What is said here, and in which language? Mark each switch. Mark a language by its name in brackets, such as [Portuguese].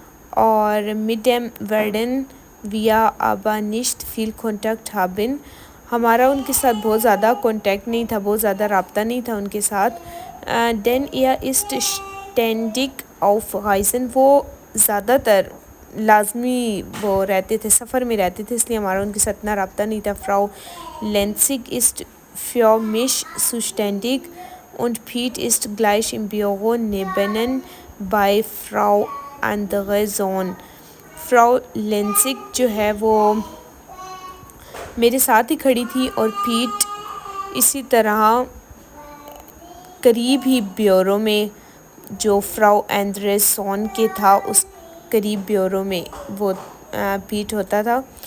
[Urdu] اور [German] mit dem werden wir aber nicht viel Kontakt haben، [Urdu] ہمارا ان کے ساتھ بہت زیادہ کانٹیکٹ نہیں تھا، بہت زیادہ رابطہ نہیں تھا ان کے ساتھ. [German] denn er ist ständig auf Reisen، [Urdu] وہ زیادہ تر لازمی وہ رہتے تھے، سفر میں رہتے تھے، اس لیے ہمارا ان کے ساتھ اتنا رابطہ نہیں تھا. [German] Frau Lenzig ist für mich zuständig und Piet ist gleich im Büro nebenan bei Frau Anderson. [Urdu] Frau Lenzig جو ہے وہ میرے ساتھ ہی کھڑی تھی اور پیٹ اسی طرح قریب ہی بیورو میں جو فراو اینڈرسون کے تھا اس قریب بیورو میں وہ پیٹ ہوتا تھا.